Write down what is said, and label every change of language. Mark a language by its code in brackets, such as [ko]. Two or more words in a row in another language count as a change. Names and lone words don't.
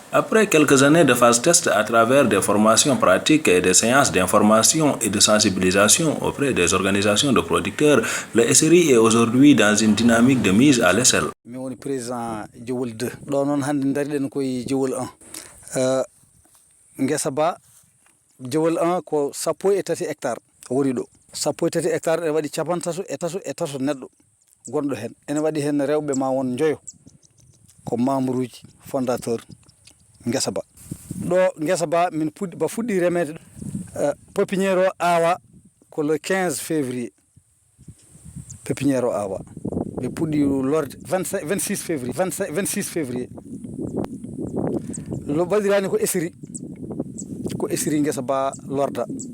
[fr] Après quelques années de phase test à travers des formations pratiques et des séances d'information et de sensibilisation auprès des organisations de producteurs, le SRI est aujourd'hui dans une dynamique de mise à l'échelle. [ff] Mi woni président Djewol 2 ɗo noon hannde dariɗen koye Djewol 1 ngesa ba Djewol 1 ko 13 hectares woni ɗo 13 hectares ene waɗi capantato e tato neɗɗo gonɗo hen ene waɗi hen rewɓe ma won joyo ko membre uji fondateur ngesa ba ɗo ngesa ba min fuɗɗi remede pépinière o awa ko [fr] le 15 février [ff] pépinière o awa ɓe puɗɗi lorde 26 février lo baɗirani ko esiri ngesa ba lorda